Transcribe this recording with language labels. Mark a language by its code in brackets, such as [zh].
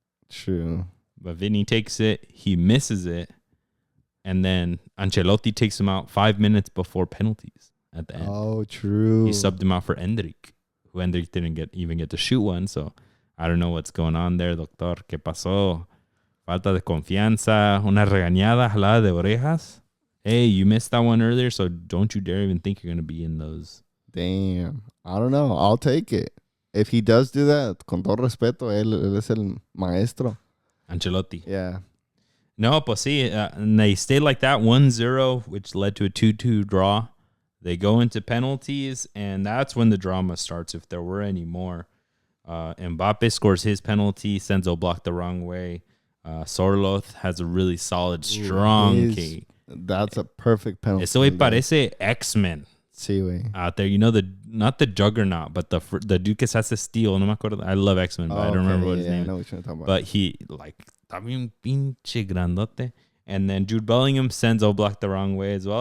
[en] True. But Vinny takes it, he misses it, and then Ancelotti takes him out 5 minutes before penalties at the end. Oh, true. He subbed him out for Endrick, who Endrick didn't even get to shoot one, so I don't know what's going on there, doctor. [es] ¿Qué pasó? Falta de confianza, una regañada, jalada de orejas. [en] Hey, you missed that one earlier, so don't you dare even think you're going to be in those. Damn. I don't know. I'll take it. If he does do that, [es] con todo respeto, él es el maestro. [en] Ancelotti. Yeah. [es] No, pues sí. [en] And they stayed like that 1-0, which led to a 2-2 draw. They go into penalties, and that's when the drama starts, if there were any more. Mbappe scores his penalty, Senzo blocked the wrong way. Sorloth has a really solid, strong kick. That's a perfect penalty. [es] Ese güey parece X-Men. Sí, güey. [en] Out there, not the Juggernaut, but the dude [es] que se hace [en] steal. [es] No me acuerdo. [en] I love X-Men, but I don't remember what his name. I know what you're talking about. But he [es] está bien pinche grandote. [en] And then Jude Bellingham sends Oblak the wrong way as well.